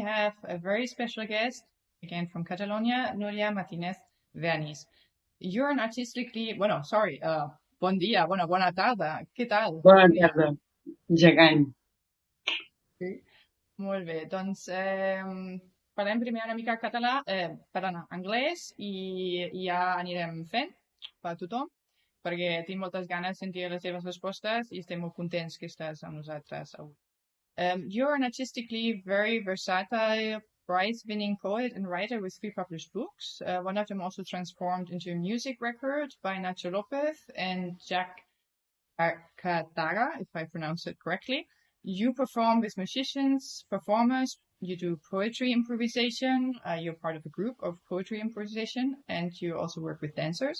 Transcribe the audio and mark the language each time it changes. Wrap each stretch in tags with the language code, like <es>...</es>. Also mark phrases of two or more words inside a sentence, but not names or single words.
<en>have a very special guest, again from Catalonia, Núria Martínez Vernis. You're an artistically,</en> <ca>bon dia, bona tarda, què tal? Bona tarda, gegant. Sí. Molt bé, doncs parlem primer una mica català, anglès i ja anirem fent per tothom, perquè tinc moltes ganes de sentir les teves respostes i estem molt contents que estàs amb nosaltres avui.</ca> <en>You're an artistically very versatile, prize-winning poet and writer with 3 published books, one of them also transformed into a music record by Nacho Lopez and Jack Arcataga, if I pronounce it correctly. You perform with musicians, performers, you do poetry improvisation, you're part of a group of poetry improvisation, and you also work with dancers.</en>